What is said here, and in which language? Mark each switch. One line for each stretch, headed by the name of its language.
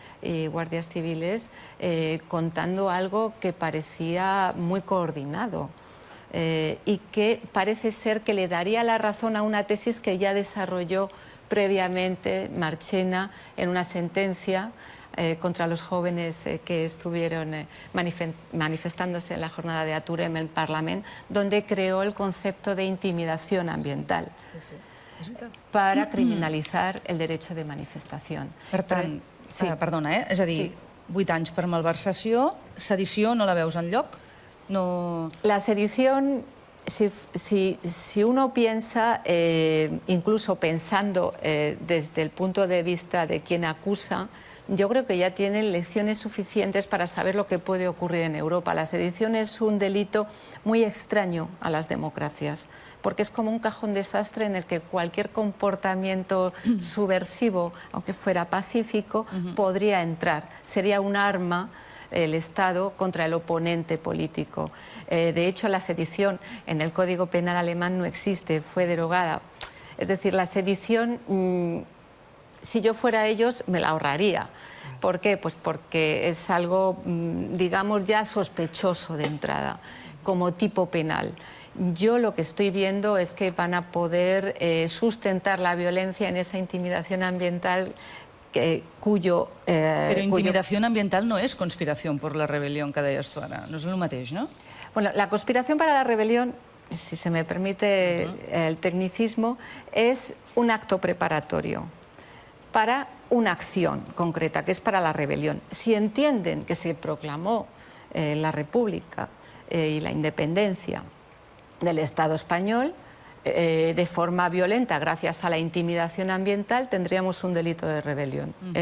Spanish: y guardias civiles contando algo que parecía muy coordinado y que parece ser que le daría la razón a una tesis que ya desarrolló previamente Marchena en una sentencia contra los jóvenes que estuvieron manifestándose en la jornada de Atur en el Parlamento, donde creó el concepto de intimidación ambiental para criminalitzar el derecho de manifestació.
Catalan: Per tant, perdona, és a dir, 8 anys per malversació, sedició no la veus enlloc?
Spanish: La sedición, si uno piensa, incluso pensando desde el punto de vista de quien acusa, yo creo que ya tienen lecciones suficientes para saber lo que puede ocurrir en Europa. La sedición es un delito muy extraño a las democracias, porque es como un cajón desastre en el que cualquier comportamiento subversivo, aunque fuera pacífico, podría entrar. Sería un arma el Estado contra el oponente político. De hecho, la sedición en el Código Penal alemán no existe, fue derogada. Es decir, la sedición, si yo fuera ellos, me la ahorraría. ¿Por qué? Pues porque es algo, digamos, ya sospechoso de entrada, como tipo penal. Yo lo que estoy viendo es que van a poder sustentar la violencia en esa intimidación ambiental cuyo...
Catalan: Però intimidació ambiental no és conspiració per la rebel·lió que deies tu ara, no és el mateix, no?
Spanish: Bueno, la conspiración para la rebelión, si se me permite el tecnicismo, es un acto preparatorio para una acción concreta, que es para la rebelión. Si entienden que se proclamó la República y la independencia del Estado español de forma violenta, gracias a la intimidación ambiental, tendríamos un delito de rebelión.